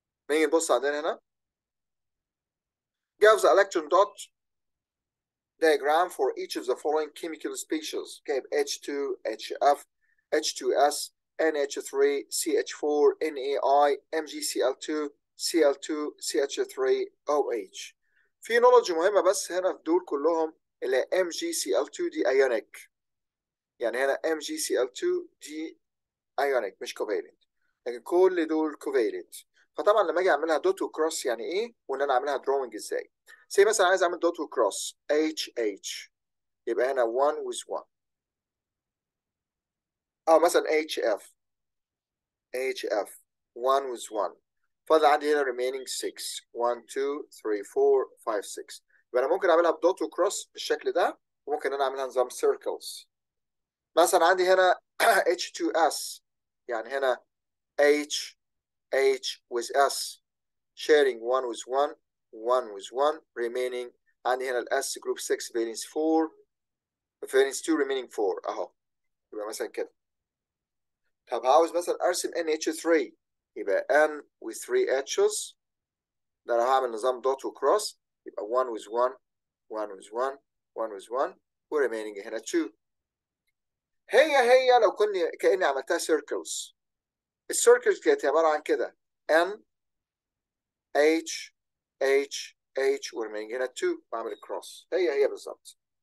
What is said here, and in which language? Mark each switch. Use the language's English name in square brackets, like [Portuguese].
[Arabic] نيجي نبص عندنا هنا [English] gives the electron dot diagram for each of the following chemical species. [Arabic] جايب H2 HF H2S NH3 CH4 NAI MgCl2 CL2CH3OH. في نولج مهمة بس هنا في دول كلهم اللي MgCl2 دي ايونيك، يعني هنا MgCl2 دي ايونيك مش كوفالنت، لكن كل دول كوفالنت. فطبعا لما اجي اعملها دوت وكروس يعني ايه، وان انا اعملها دروينج ازاي. زي مثلا عايز اعمل دوت وكروس HH، يبقى هنا 1 with 1. مثلا HF 1 with 1. فاضل عندي هنا remaining 6 1 2 3 4 5 6. يبقى انا ممكن اعملها بدوت وكروس بالشكل ده، وممكن انا اعملها نظام سيركلز. مثلا عندي هنا [English] H2S، يعني هنا H with S sharing 1 with 1 1 with 1 remaining. عندي هنا ال S group 6 valence 4 valence 2 remaining 4 اهو. [Arabic] يبقى مثلا كده. طب عاوز مثلا ارسم NH3، يبقى N with 3 H's، ده انا هعمل نظام دوت وكروس، يبقى 1 with 1 1 with 1 1 with 1 وريميننج هنا 2. هي لو كأني عملتها سيركلز. السيركلز كانت عبارة عن كده N H H وريميننج هنا 2 بعمل كروس. هي بالظبط.